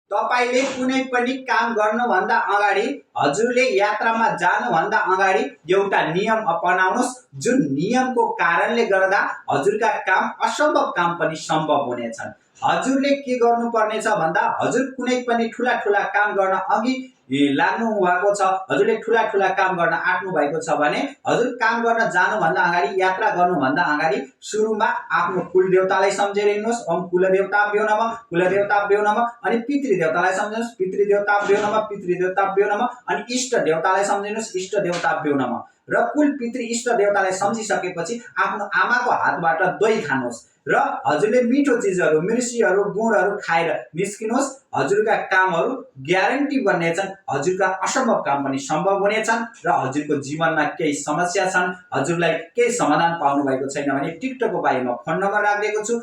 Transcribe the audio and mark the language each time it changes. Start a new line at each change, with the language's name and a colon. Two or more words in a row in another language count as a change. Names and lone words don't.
Nepali: तपाईले कुनै पनि काम गर्नुभन्दा अगाडि हजुरले यात्रामा जानुभन्दा अगाडि एउटा नियम अपनाउनुस्, जुन नियमको कारणले गर्दा हजुरका काम असम्भव काम पनि सम्भव हुनेछन्। हजुरले के गर्नुपर्नेछ भन्दा हजुर कुनै पनि ठूला ठूला काम गर्न अघि लाग्नु भएको छ, हजुरले ठूला ठूला काम गर्न आट्नु भएको छ भने हजुर काम गर्न जानुभन्दा अगाडि, यात्रा गर्नुभन्दा अगाडि सुरुमा आफ्नो कुल देवतालाई सम्झेर हिँड्नुहोस्।
Sanskrit: ओम कुलदेवताभ्यो नमः, कुलदेवताभ्यो नमः।
Nepali: अनि पितृदेवतालाई सम्झिनुहोस्,
Sanskrit: पितृदेवताभ्यो नमः, पितृदेवताभ्यो नमः।
Nepali: अनि इष्ट देवतालाई सम्झिनुहोस्,
Sanskrit: इष्ट देवताभ्यो नमः।
Nepali: र कुल पितृ इष्ट देवतालाई सम्झिसकेपछि आफ्नो आमाको हातबाट दही खानुहोस् र हजुरले मिठो चिजहरू, मिर्सीहरू, गुडहरू खाएर निस्किनुहोस्। हजुरका कामहरू ग्यारेन्टी बन्नेछन्, हजुरका असम्भव काम पनि सम्भव हुनेछन् र हजुरको जीवनमा केही समस्या छन्, हजुरलाई केही समाधान पाउनु भएको छैन भने टिकटकको बारेमा फोन नम्बर राखिदिएको छु।